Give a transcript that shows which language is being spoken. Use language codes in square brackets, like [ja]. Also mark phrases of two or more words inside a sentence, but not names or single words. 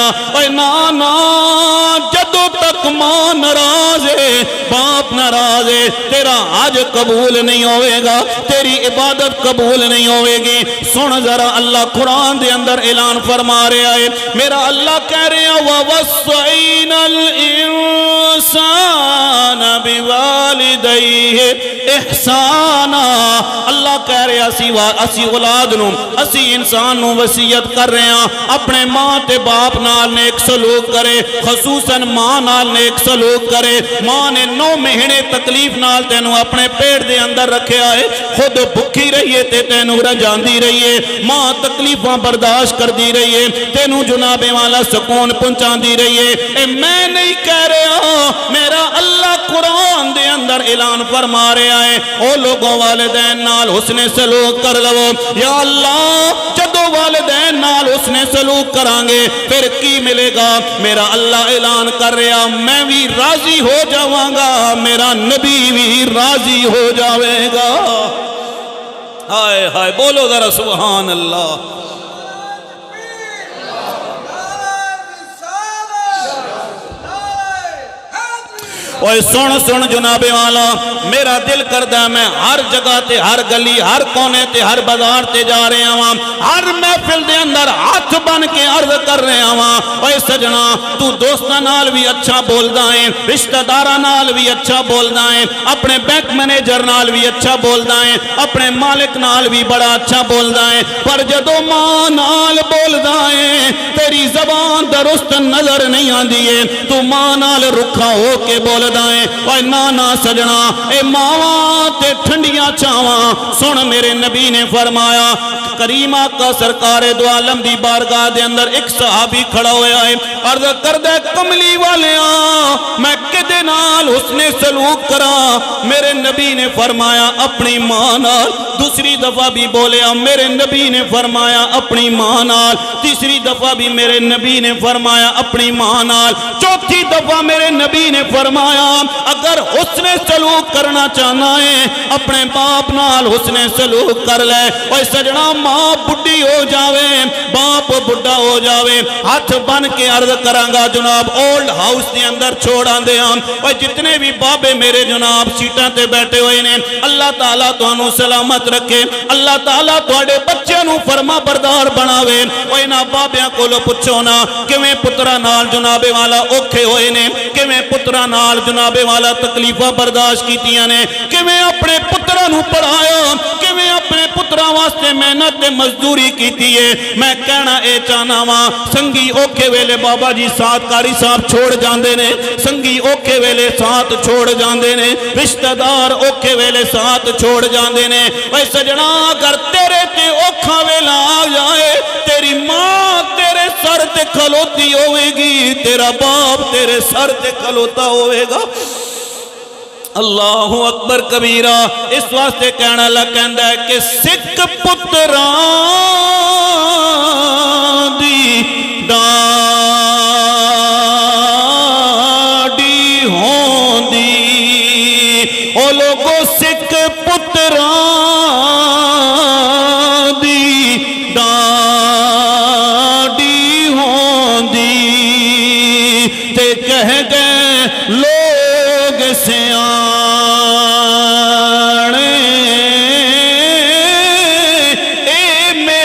[pa] اے نا جدو تک ماں ناراض ہے, باپ ناراض ہے, تیرا حج قبول نہیں ہوئے گا, تیری عبادت قبول نہیں ہوئے گی. سن ذرا اللہ قرآن دے اندر اعلان فرما رہا ہے, میرا اللہ کہہ رہے ہیں [ar] وَوَصَّيْنَا الْإِنسَانَ بِوَالِدَيْهِ احسانا. [pa] اللہ کہہ رہے اسی اولاد نو, اسی انسان نو وصیت کر رہے ہیں اپنے ماں تے باپ نال نیک سلوک کرے, خصوصاً ماں نال نیک سلوک کرے. ماں نے 9 مہینے تکلیف نال تینوں اپنے پیٹ دے اندر رکھیا ہے, خود بھکھی رہیے تے تینوں رجاندی رہیے, ماں تکلیفاں برداشت کر دی رہیے, تینوں جناب والا سکون پہنچاندی رہیے. اے میں نہیں کہہ رہا, میرا اللہ قرآن دے اندر اعلان فرما رہا ہے, او لوگوں والدین نال حسن سلوک کر لو. یا اللہ جدو والدین نال حسن سلوک کرانگے پھر کی ملے گا؟ میرا اللہ اعلان کر رہا, میں بھی راضی ہو جاواں گا, میرا نبی بھی راضی ہو جاوے گا. ہائے ہائے بولو ذرا [ar] سبحان اللہ. [pa] اوے سن جناب والا, میرا دل کردہ میں ہر جگہ تے, ہر گلی, ہر کونے تے, ہر بازار تے جا رہے ہاں, ہر محفل دے اندر ہاتھ بن کے عرض کر رہے ہاں, اوے سجنا تو دوستاں نال بھی اچھا بولدا ہے, رشتہ داراں نال بھی اچھا بولدا ہے, اپنے [en] bank manager [pa] نال بھی اچھا بولدا ہے, اپنے مالک نال بھی بڑا اچھا بولدا ہے, پر جدو ماں نال بولدا ہے تیری زبان درست نظر نہیں آندی ہے, تو ماں نال رکھا ہو کے بول دائیں. اوہ نانا سجنا, اے ماواں تے ٹھنڈیاں چاواں. سن میرے نبی نے فرمایا, کریم آقا سرکار دو عالم دی بارگاہ دے اندر ایک صحابی کھڑا ہویا ہے, عرض کردہ کملی والیاں میں کدے نال حسن سلوک کرا؟ میرے نبی نے فرمایا اپنی ماں نال. دوسری دفعہ بھی بولیا, میرے نبی نے فرمایا اپنی ماں نال. تیسری دفعہ بھی میرے نبی نے فرمایا اپنی ماں نال. چوتھی دفعہ میرے نبی نے فرمایا اگر حسن سلوک کرنا چاہنا ہے اپنے باپ نال حسن سلوک کر لے. اوہ سجنا ماں بڑھی ہو جاوے, باپ بڑھا ہو جاوے, ہاتھ بن کے عرض کرانگا جناب [en] old house [pa] دے اندر چھوڑاں دے ہم. اوہ جتنے بھی بابے میرے جناب سیٹاں تے بیٹھے ہوئے نے, اللہ تعالیٰ تو انہوں سلامت رکھے, اللہ تعالیٰ تو اڑے بچے نو فرما بردار بناوے. اوہ نا بابیاں کو لو پچھو نا کہ پترہ نال جناب والا اوکھے ہوئے نے, کہ پترہ نال جناب والا تکلیفہ برداشت کیتیاں نے, کہ میں اپنے پترہ نو پڑھایا, کہ میں اپنے پترہ واسطے محنت مزدوری کیتی ہے. میں کہنا اے چاہنا ماں, سنگی اوکھے ویلے بابا جی ساتھ کاری صاحب چھوڑ جاندے نے, سنگی اوکھے ویلے ساتھ چھوڑ جاندے نے, رشتہ دار اوکھے ویلے ساتھ چھوڑ جاندے نے. اے سجنا اگر تیرے تے اوکھا ویلا آ جائے, تیری ماں تیرے سر تے کھلوتی ہوئے گی, تیرا باپ تیرے سر تے کھلوتا ہوئے گا. [ar] اللہ اکبر کبیرہ. [pa] اس واسطے کہنا لگ کہندہ ہے کہ سکھ پتران دی ڈاڈی ہوندی, او لوگو سکھ پتران دی ڈاڈی ہوندی, تے کہہ گئے لوگ سیانے اے